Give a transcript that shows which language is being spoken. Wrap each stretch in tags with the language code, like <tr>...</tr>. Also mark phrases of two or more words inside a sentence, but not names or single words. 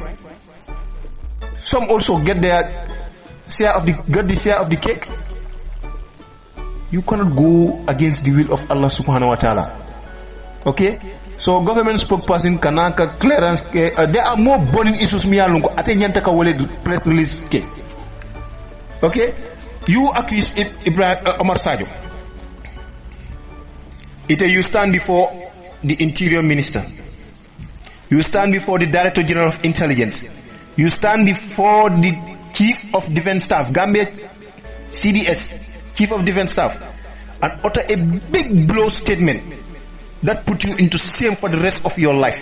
<en>Some also get the share of the cake. You cannot go against the will of</en> <ar>الله سبحانه وتعالى.</ar> <en>Okay? So government spokesperson kanaka clearance there are more burning issues</en> <man>miyalungo ate nyanta ka wole</man> <en>press release ke. Okay? You accuse Ibrahim Omar Sadio. You stand before the Interior Minister. You stand before the Director General of Intelligence. You stand before the Chief of Defense Staff, Gambia CDS, Chief of Defense Staff, and utter a big blow statement that put you into shame for the rest of your life.</en>